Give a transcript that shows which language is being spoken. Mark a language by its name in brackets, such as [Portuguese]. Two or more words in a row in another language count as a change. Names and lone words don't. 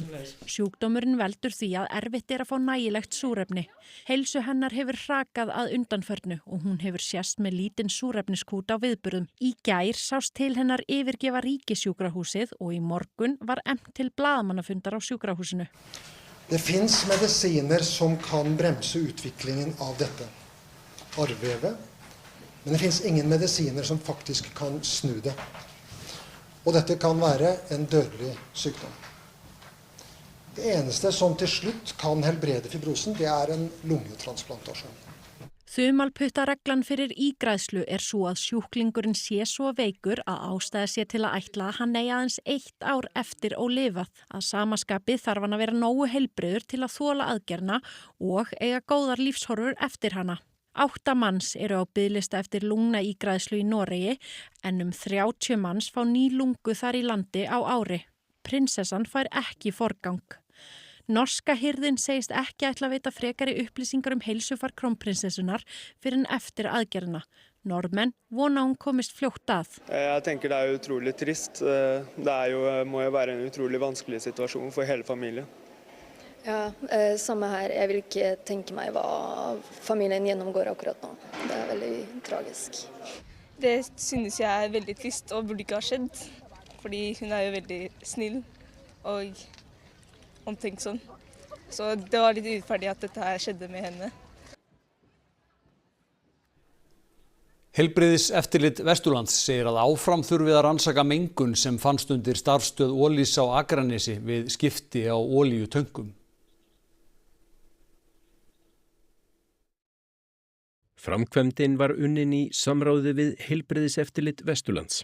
[Icelandic] Sjúkdómurinn veldur því að erfitt er að fá nægilegt súrefni. Heilsu hennar hefur hrakað að undanförnu og hún hefur sést með lítinn súrefniskút á viðburðum. Í gær sást til hennar yfirgefa ríkissjúkrahúsið og í morgun var efnt til blaðamannafundar á sjúkrahúsinu. [Norwegian] Det finns mediciner som kan bremse utviklingen av dette arrvevet, men det finns ingen mediciner som faktisk kan snu det. Og dette kan være en dødelig sykdom. Det eneste som til slutt kan helbrede fibrosen, det er en lungetransplantasjon. [Icelandic] Þumalputtareglan fyrir ígræðslu er svo að sjúklingurinn sé svo veikur að ástæða sé til að ætla að hann eigi aðeins 1 ár eftir ólifað. Að sama skapi þarf hann að vera nógu heilbrigður til að þola aðgerðina og eiga góðar lífshorfur eftir hana. 8 manns eru á biðlista eftir lungnaígræðslu í Noregi en 30 manns fá ný lungu þar í landi á ári. Prinsessan fær ekki forgang. Norska hirðin segist ekki ætla að veita frekari upplýsingar heilsufar krónprinsessunar fyrir en eftir aðgerðina. Norðmenn vona hún komist fljótt að. [Norwegian] Jeg tenker det utrolig trist. Det må jo være en utrolig vanskelig situasjon for hele familien. Ja, samme her. Jeg vil ikke tenke meg hva familien gjennomgår akkurat nå. Det er veldig tragisk. Det synes jeg er veldig trist og burde ikke ha skjedd, fordi hun er jo veldig snill og omtenksom. Så det var litt urettferdig at dette her skjedde med henne. [Icelandic] Heilbrigðiseftirlit Vesturlands segir að áfram þurfi að rannsaka mengun sem fannst undir starfsstöð Olís á Akranesi við skipti á olíutöngum. Framkvæmdin var unnin í samráði við Heilbrigðiseftirlit Vesturlands.